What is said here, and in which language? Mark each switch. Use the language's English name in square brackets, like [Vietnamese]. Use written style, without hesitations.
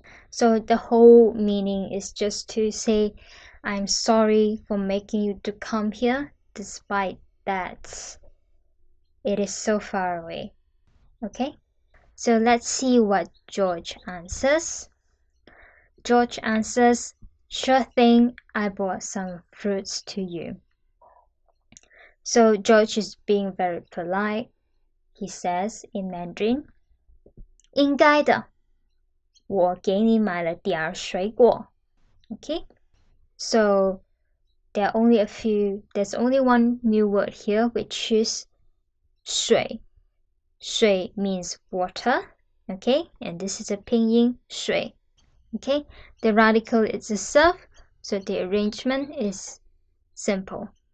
[English] So the whole meaning is just to say I'm sorry for making you to come here despite that it is so far away. Okay, so let's see what George answers. George answers, sure thing, I brought some fruits to you. So George is being very polite. He says in Mandarin, [Chinese] 应该的，我给你买了点水果. [English] Okay, so there's only one new word here, which is 水. 水 means water. Okay, and this is a pinyin 水. Okay, the radical is itself, so the arrangement is simple.